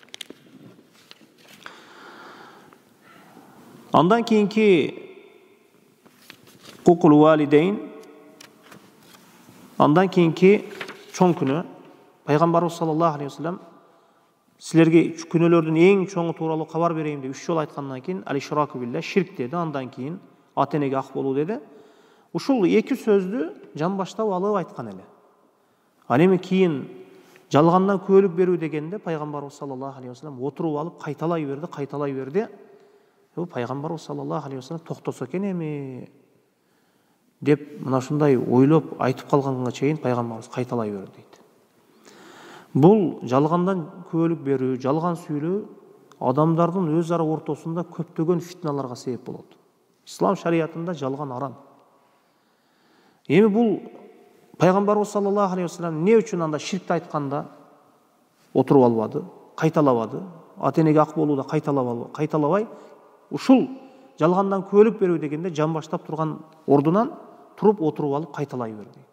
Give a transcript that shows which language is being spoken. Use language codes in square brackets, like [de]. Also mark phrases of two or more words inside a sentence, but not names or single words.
[ky] Андан кийинки [ar] عقوق الوالدين, [ky] андан кийинки чоң күнөө пайгамбарыбыз [ar] صلى الله عليه وسلم [ky] силерге күнөөлөрдүн эң чоңу тууралуу кабар берейин деп 3 жолу айткандан кийин [ar] الإشراك بالله [ky] ширк деди, андан кийин ата-энеге ак болуу деди. Ушул 2 сөздү жамбаштап алып айткан эле. Ал эми кийин жалгандан күбөлүк берүү дегенде пайгамбарыбыз [ar] صلى الله عليه وسلم [ky] отуруп алып кайталай берди. Пайгамбарыбыз [ar] صلى الله عليه وسلم [ky] токтосо экен эми деп мына ушундай ойлоп айтып калганга чейин пайгамбарыбыз кайталай берди дейт. Бул жалгандан күбөлүк берүү, жалган сүйлөө адамдардың өз ара ортасында көптөгөн фитналарга себеп болот. Ислам шариятында жалган арам. Эми бул пайгамбарыбыз [ar] صلى الله عليه وسلم [ky] эмне үчүн анда ширкти айтканда отуруп албады, кайталабады, ата-энеге ак болууда кайталабай, ушул жалгандан күбөлүк берүү дегенде жан баштап турган ордунан туруп отуруп алып кайталай бер дейт.